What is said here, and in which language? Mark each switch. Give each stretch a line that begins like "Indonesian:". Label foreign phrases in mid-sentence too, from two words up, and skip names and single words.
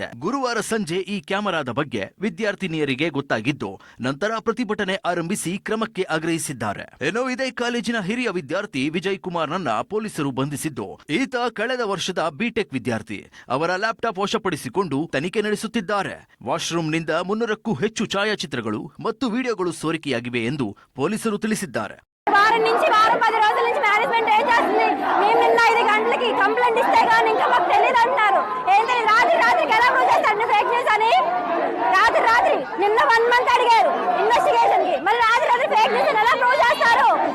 Kannada: ಗುರುವಾರ ಸಂಜೆ ಈ ಕ್ಯಾಮೆರಾದ ಬಗ್ಗೆ ವಿದ್ಯಾರ್ಥಿನಿಯರಿಗೆ ಗೊತ್ತಾಗಿದ್ದು ನಂತರ ಪ್ರತಿಭಟನೆ ಆರಂಭಿಸಿ ಕ್ರಮಕ್ಕೆ ಆಗ್ರಹಿಸಿದ್ದಾರೆ. ಇನ್ನು ಇದೇ ಕಾಲೇಜಿನ ಹಿರಿಯ ವಿದ್ಯಾರ್ಥಿ ವಿಜಯ್ ಕುಮಾರ್ನನ್ನ ಪೊಲೀಸರು ಬಂಧಿಸಿದ್ದು, ಈತ ಕಳೆದ ವರ್ಷದ ಬಿಟೆಕ್ ವಿದ್ಯಾರ್ಥಿ. ಅವರ ಲ್ಯಾಪ್ಟಾಪ್ ವಶಪಡಿಸಿಕೊಂಡು ತನಿಖೆ ನಡೆಸುತ್ತಿದ್ದಾರೆ. ವಾಶ್ರೂಮ್ನಿಂದ 300ಕ್ಕೂ ಹೆಚ್ಚು ಛಾಯಾಚಿತ್ರಗಳು ಮತ್ತು ವಿಡಿಯೋಗಳು సోరిಕೆಯಾಗಿವೆ ಎಂದು పోలీసులు ತಿಳಿಸಿದ್ದಾರೆ.
Telugu: వారం 10 రోజుల నుంచి మేనేజ్మెంట్ ఏం చేస్తుంది? మేము నిన్న 5 గంటలకి కంప్లైంట్ ఇస్తే గానీ ఇంకా మాకు తెలియదు అంటున్నారు. ఏంటి రాత్రికి ఎలా ప్రూవ్ చేస్తారు
English: fake news
Telugu: అని? రాత్రి నిన్న 1 మంత్ అడిగారు ఇన్వెస్టిగేషన్ కి, మరి రాత్రి
English: fake news
Telugu: ఎలా ప్రూవ్ చేస్తారు?